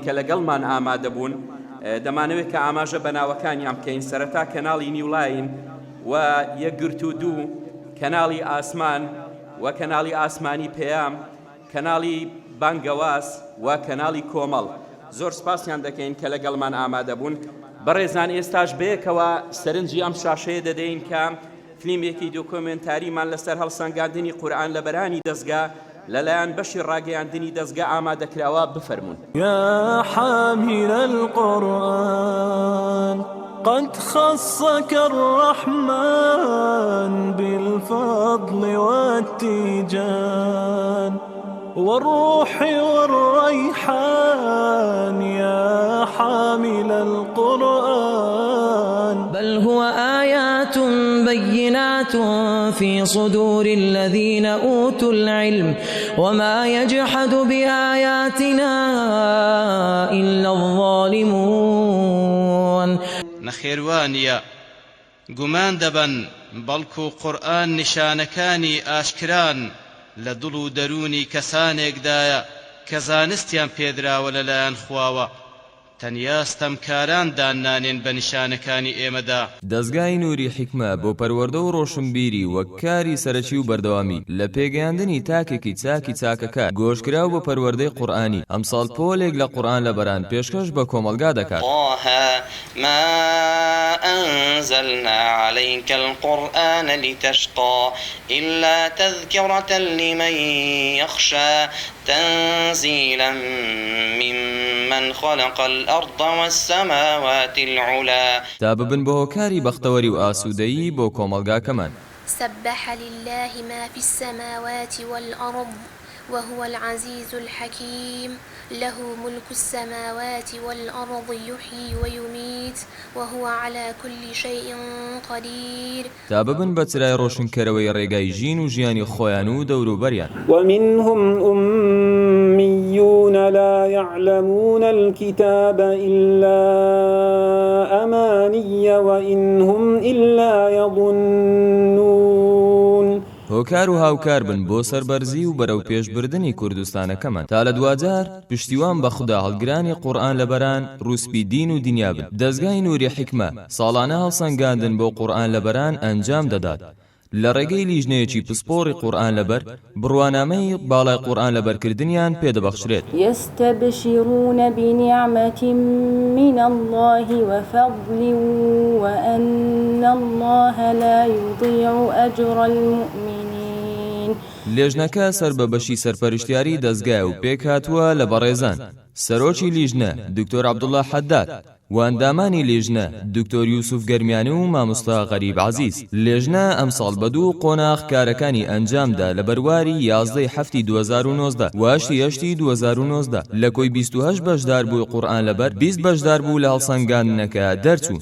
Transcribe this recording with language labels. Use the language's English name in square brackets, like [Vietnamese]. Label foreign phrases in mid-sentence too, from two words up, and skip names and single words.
[Central Kurdish] کە لەگەڵمان ئامادە بوون دەمانەوێت کە ئاماژە بەناوەکانیان بکەین سەرەتا کەناڵی نیولاین و یەکگرت و دوو کەناڵی ئاسمان و کەناڵی ئاسمانی پێیام کەناڵی بانگەواز و کەناڵی کۆمەڵ زۆر سپاسیان دەکەین کە لەگەڵمان ئامادە بوون بەڕێزان ئێستاش بەیەکەوە سەرنجی ئەم شاشەیە دەدەین کە فیلمێکی دۆکۆمنتاریمان لەسەر هەڵسەنگاندنی قورئان لە بەرانی دەستگا لەلایەن بەشی ڕاگەیاندنی دەستگا ئامادەکراوە بفەرمون [Arabic] يا حامل القرآن قد خصك الرحمن بالفضل والتيجان والروح والريحان يا حامل القرآن بل هو آيات بينات في صدور الذين أوتوا العلم وما يجحد بآياتنا إلا الظالمون [Central Kurdish] نەخێوانیە گومان دەبەن بەڵکو قورئان نیشانەکانی ئاشکران لە دڵ و دەرونی کەسانێکدایە کە زانستیان پێدراوە لەلایەن خواوە تەنیا ستەمکاران دانانێن بە نیشانەکانی ئێمەدا دەستگای نووری حیکمە بۆ پەروەردە و ڕۆشنبیری وەک کاری سەرەکی و بەردەوامی لە پێگەیاندنی تاکێکی چاکی چاکەکە گۆشکراو بۆ پەروەردەی قورئانی ئەمساڵ پۆلێک لە قورئان لە بەران پێشکەش بە کۆمەلگا دەکات [Arabic] ما أنزلنا عليك القرآن لتشقى إلا تذكرة لمن يخشى تنزيلا ممن خلق الأرض والسماوات العلا [Central Kurdish] تا ببن بۆ هۆکاری بەختەوەری و ئاسوودەیی بۆ کۆمەلگاکەمان [Arabic] سبح لله ما في السماوات والأرض وهو العزيز الحكيم له ملك السماوات والأرض يحيي ويميت وهو على كل شيء قدير [Central Kurdish] تا ببن بە چرای ڕۆشنکەرەوەی ڕێگای ژین و ژیانی خۆیان و دەوروبەریان [Arabic] ومنهم أميون لا يعلمون الكتاب إلا أماني وإن هم إلا يظنون [Central Kurdish] هۆکار و هاوکار بن بۆ سەربەرزی و بەرەو پێشبردنی کوردستانەکەمان تا لە دوجار پشتیوان بە خوددا هەڵگرانی قورئان لە بەران ڕووسپی دین و دنیا بن دەستگای نووری حیکمە ساڵانە هەڵسەنگاندن بۆ قورئان لە بەران ئەنجام دەدات لە ڕێگەی لیژنەیەکی پسپۆڕی قورئان لەبەر بڕوانامەی باڵای قورئان لەبەرکردنیان پێدەبەخشرێت [Arabic] يستبشرون بنعمة من الله وفضل وأن الله لا يضيع أجر المؤمنين [Central Kurdish] لێژنەکە سەر بە بەشی سەرپەرشتیاری دەستگای و پێک هاتووە لە بەڕێزان سەرۆکی لیژنە دکتۆر عەبدوڵڵا حەداد و ئەندامانی لیژنە دکتۆر یوسف گەرمیانی و مامۆستا غەریب عەزیز. لیژنە ئەمساڵ بە 2 قۆناغ کارەکانی ئەنجامدا لە بەرواری 11 هەفتی 2019 و 8 2019 لە کۆی 28 بەشدار بوو قورئان لەبەر 20 بەشدار بوو لە هەڵسەنگاندنەکە دەرچوو.